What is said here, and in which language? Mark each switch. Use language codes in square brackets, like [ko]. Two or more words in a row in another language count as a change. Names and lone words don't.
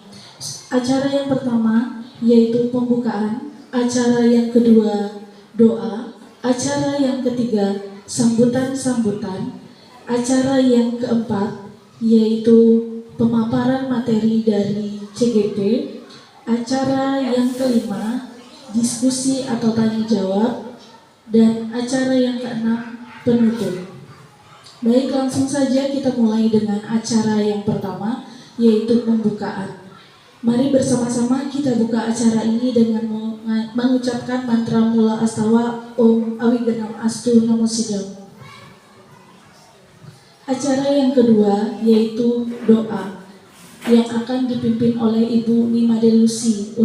[id] Acara yang pertama yaitu pembukaan, acara yang kedua doa, acara yang ketiga sambutan-sambutan, acara yang keempat yaitu pemaparan materi dari CGP, acara yang kelima diskusi atau tanya jawab, dan acara yang keenam penutup. Baik, langsung saja kita mulai dengan acara yang pertama, yaitu pembukaan. Mari bersama-sama kita buka acara ini dengan mengucapkan mantra mula astawa [sa] Om Awigenam Astu Namo Sidam. [id] Acara yang kedua yaitu doa, yang akan dipimpin oleh Ibu Nimade Lucy.